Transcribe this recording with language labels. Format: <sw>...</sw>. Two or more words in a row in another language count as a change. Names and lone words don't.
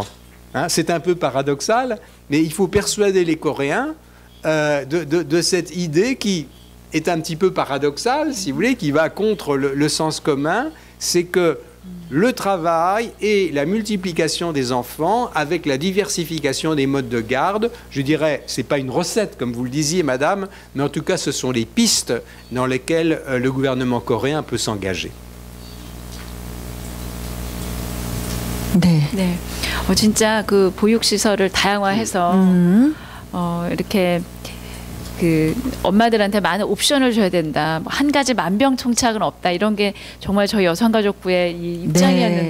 <fr>Hein, c'est un peu paradoxal, mais il faut persuader les Coréens de cette idée qui est un petit peu paradoxale, si vous voulez, qui va contre le sens commun, c'est que le travail et la multiplication des enfants avec la diversification des modes de garde, je dirais, ce n'est pas une recette, comme vous le disiez, madame, mais en tout cas, ce sont les pistes dans lesquelles le gouvernement coréen peut s'engager.</fr> <ko>네. 네. 진짜 그 보육시설을 다양화해서 이렇게 그 엄마들한테 많은 옵션을 줘야 된다. 뭐 한 가지 만병통치약은 없다. 이런 게 정말 저희 여성가족부의 이 입장이었는데</ko>